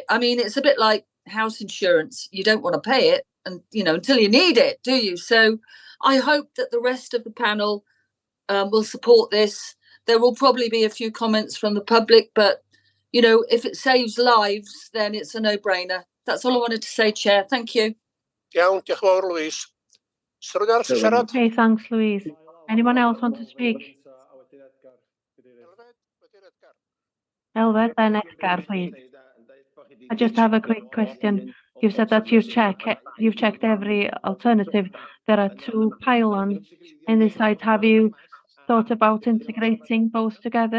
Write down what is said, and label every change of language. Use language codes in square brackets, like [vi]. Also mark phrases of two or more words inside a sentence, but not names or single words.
[en] I mean, it's a bit like house insurance. You don't want to pay it, and until you need it, do you? So I hope that the rest of the panel will support this. There will probably be a few comments from the public, but if it saves lives, then it's a no-brainer. That's all I wanted to say, Chair. Thank you. [cy] Iawn, diolch yn fawr, Louise. Oes 'na rywun arall yn siarad? [en] Okay, thanks, Louise. Anyone else want to speak? Elfed, then Edgar, please. I just have a quick question. You've said that you've checked every alternative. There are two pylons in this site. Have you thought about integrating both together?